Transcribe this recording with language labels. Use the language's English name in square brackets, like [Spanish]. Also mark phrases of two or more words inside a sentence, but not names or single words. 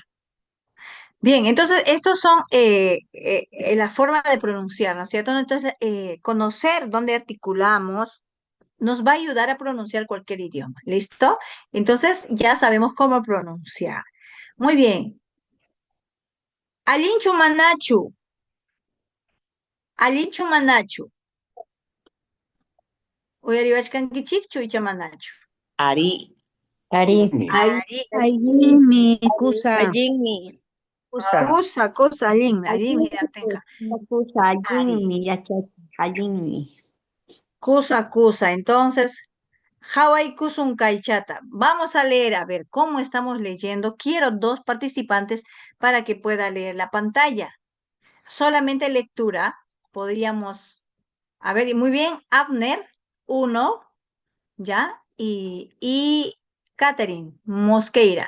[Spanish] Bien, entonces estos son la forma de pronunciar, ¿no es cierto? Entonces, conocer dónde articulamos nos va a ayudar a pronunciar cualquier idioma, ¿listo? Entonces ya sabemos cómo pronunciar. Muy bien. [Quechua] Alinchu manachu, alinchu manachu. Uyariwachkankichikchu icha manachu. Ari. Ari. Ari, Ayimi, kusa. Ayinmi. Usa. kusa, allin, atenka. Kusa, Ari. allinmi, yachachi, allinmi. Kusa. Entonces, Hawaii kusun kaichata. [Spanish] Vamos a leer, a ver cómo estamos leyendo. Quiero dos participantes para que pueda leer la pantalla. Solamente lectura. Podríamos, a ver, muy bien, Abner, uno, ¿ya? Y Catherine Mosqueira.